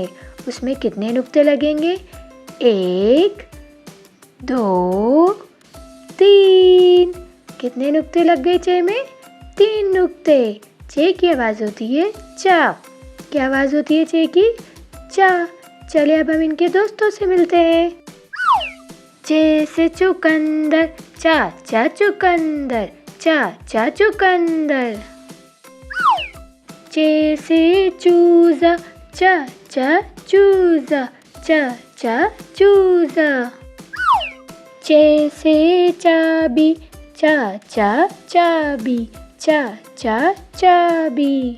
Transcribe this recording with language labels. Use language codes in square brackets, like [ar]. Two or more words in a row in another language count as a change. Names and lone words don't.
[ur] اس میں کتنے نقطے لگیں گے؟ 1 2 3۔ کتنے نقطے لگ گئے چے میں؟ 3 نقطے۔ چے کی آواز ہوتی ہے چا۔ کیا آواز ہوتی ہے چے کی؟ چا۔ چلے اب ہم ان کے دوستوں سے ملتے ہیں۔ چے سے چقندر، چا چا چقندر، چا چا چقندر۔ چے سے چوزا، چا چا چوزا، چا چا چوزا۔ چے سے چابی، چا چا چابی، چا چا چابی۔